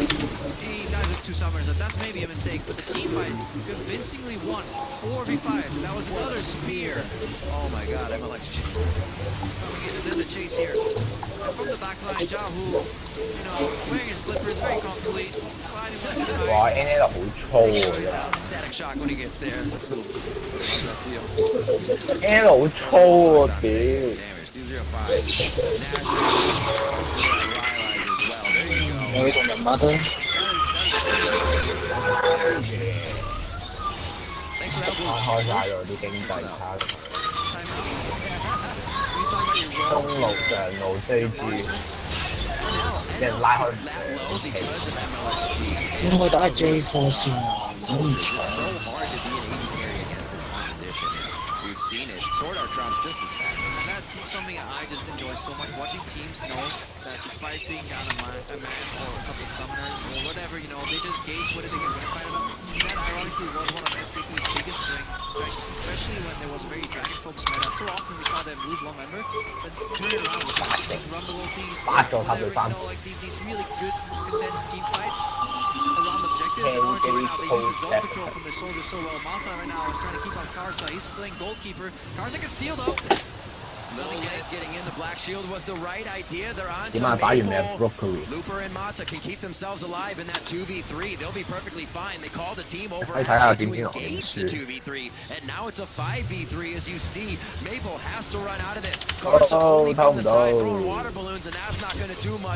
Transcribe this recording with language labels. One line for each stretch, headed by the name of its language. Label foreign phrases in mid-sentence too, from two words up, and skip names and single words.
English: He dies with two summoners, and that's maybe a mistake. But the teamfight convincingly won. 4v5. That was another spear. Oh my god, MLXG. Coming into the chase here. And from the backline, Xiaohu, wearing his slippers very comfortably, sliding left and right.
Cantonese: 哇 ，NL 好粗喎
English: Static shock when he gets there.
Cantonese: ，NL 好粗喎，屌！
English: Damage 205. Nash as well. There you go.
Cantonese: 有同人馬得。
English: Thanks for that,
Cantonese: 開晒咗啲經濟差，中路上路追住，人拉開唔應該打 J 4先啊，唔長。
English: We've seen it. Sword Art drops just as fast. And that's something I just enjoy so much. Watching teams know that despite being down a man or a couple of summoners or whatever, they just gauge whether they can win a fight or not. That ironically was one of SKT's biggest strengths, especially when there was a very dragon-focused meta. So often we saw them lose one member, but turn it around with just sick rumble ultis, whatever, like these really good condensed team fights around objectives. And RNG right now, they use the zone control from their soldiers so well. Mata right now is trying to keep on Karsa. He's playing goalkeeper. Karsa can steal though. Getting in the Black Shield was the right idea. They're on to
Cantonese: 點啊？打完未
English: Maple. Looper and Mata can keep themselves alive in that 2v3. They'll be perfectly fine. They call the team over to engage the 2v3. And now it's a 5v3 as you see. Maple has to run out of this. Karsa only from the side throwing water balloons, and that's not going to do much.